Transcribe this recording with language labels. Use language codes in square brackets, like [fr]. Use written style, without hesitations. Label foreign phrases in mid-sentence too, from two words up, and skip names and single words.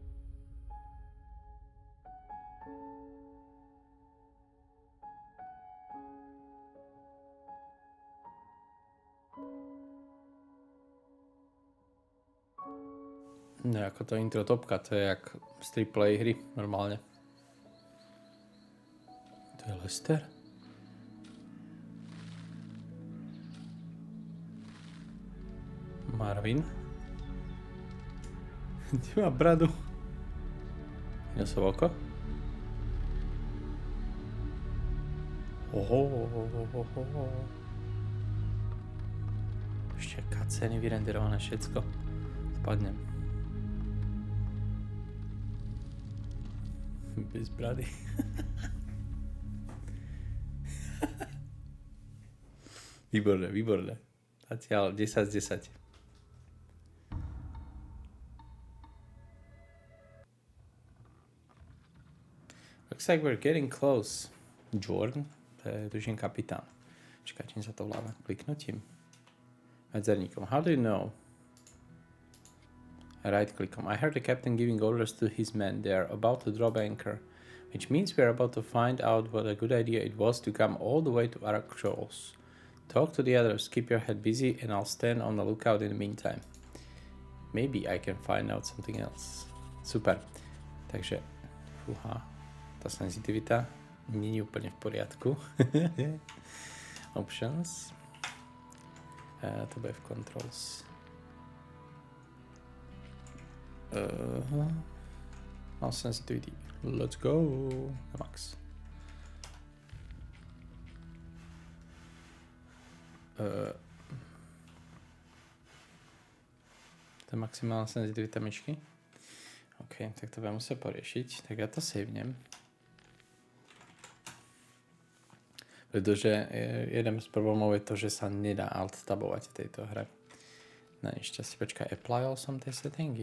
[sk] No jako to intro topka, to je jak z AAA hry normálne. To je Lester? Marvin? Ty má bradu. Nosové oko? Oho. Ešte cutscény vyrenderované všetko. Spadnem. Bez brady. Výborné. Zatiaľ 10 z 10. [en] Looks like we're getting close. [sk] Jordan, to je tuším kapitán. Čakaj, čím sa to vláda? Kliknutím. Medzerníkom. [en] How do you know? Right-clickom. I heard the captain giving orders to his men. They are about to drop anchor, which means we are about to find out what a good idea it was to come all the way to Archolos. Talk to the others, keep your head busy, and I'll stand on the lookout in the meantime. Maybe I can find out something else. Super. [sk] Takže, tá senzitivita nie je úplne v poriadku. Options. To bude v controls. [en] Sensitivity. Let's go. Max. [sk] To je maximálna senzitivita myšky. OK, tak to budem muset poriešiť. Tak ja to savenem. Pretože jeden z problémov je to, že sa nedá alt-tabovať v tejto hre. Na nešťastie. Počkaj, applyal som tie settingy.